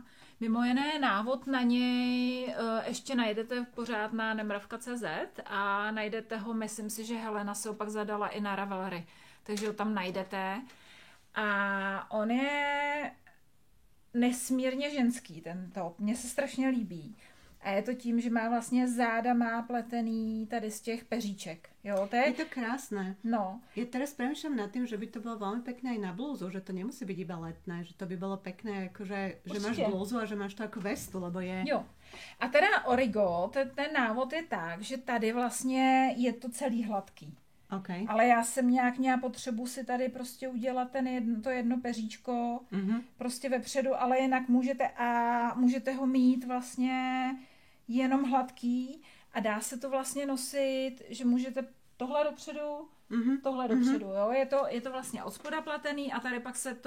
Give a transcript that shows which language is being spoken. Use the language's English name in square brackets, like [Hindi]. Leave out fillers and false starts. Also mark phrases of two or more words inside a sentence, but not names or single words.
[Czech] Mimo jiné návod na něj ještě najdete pořád na nemravka.cz a najdete ho, myslím si, že Helena se opak zadala i na Ravelry, takže ho tam najdete. A on je nesmírně ženský, ten top. Mně se strašně líbí. A je to tím, že má vlastně záda má pletený tady z těch peříček. Jo, [Slovak] je to krásne. No. Ja teraz premýšľam nad tým, že by to bolo veľmi pekné aj na blúzu, že to nemusí byť iba letné, že to by bolo pekné, akože, že máš blúzu a že máš to ako vestu, lebo je... [Czech] Jo. A teda Origo, ten návod je tak, že tady vlastně je to celý hladký. Okay. Ale já jsem nějak měla potřebu si tady prostě udělat to jedno peříčko prostě vepředu, ale jinak můžete ho mít vlastně jenom hladký a dá se to vlastně nosit, že můžete tohle dopředu, dopředu, jo, je to vlastně od spoda pletený a tady pak se to